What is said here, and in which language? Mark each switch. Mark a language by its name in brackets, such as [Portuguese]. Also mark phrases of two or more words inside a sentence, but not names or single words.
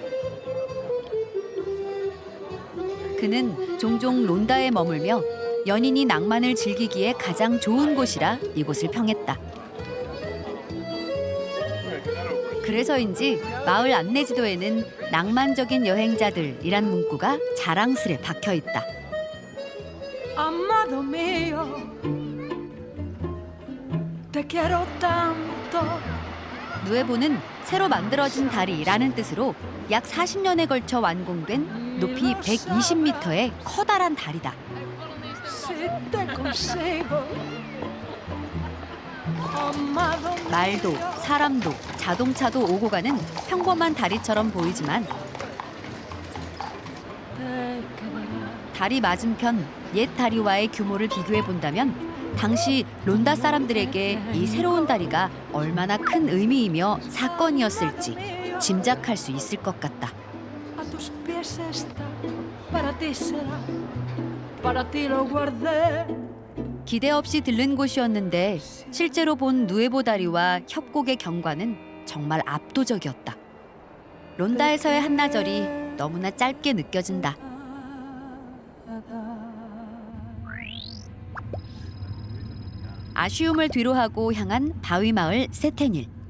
[Korean] 그는 종종 론다에 머물며 연인이 낭만을 즐기기에 가장 좋은 곳이라 이곳을 평했다. 그래서인지 마을 안내지도에는 낭만적인 여행자들이란 문구가 자랑스레 박혀 있다. [Spanish] Amado mío, te quiero tanto. [Korean] 누에보는 새로 만들어진 다리라는 뜻으로 약 40년에 걸쳐 완공된 높이 120m의 커다란 다리다. [Spanish] Si te consigo, amado mío. [Korean] 말도, 사람도, 자동차도 오고 가는 평범한 다리처럼 보이지만 다리 맞은편 옛 다리와의 규모를 비교해 본다면 당시 론다 사람들에게 이 새로운 다리가 얼마나 큰 의미이며 사건이었을지 짐작할 수 있을 것 같다. [Spanish] A tus pies está, para ti será, para ti lo guardé. [Korean] 기대 없이 들른 곳이었는데 실제로 본 누에보 다리와 협곡의 경관은 정말 압도적이었다. 론다에서의 한나절이 너무나 짧게 느껴진다. 아쉬움을 뒤로하고 향한 바위마을 세테닐.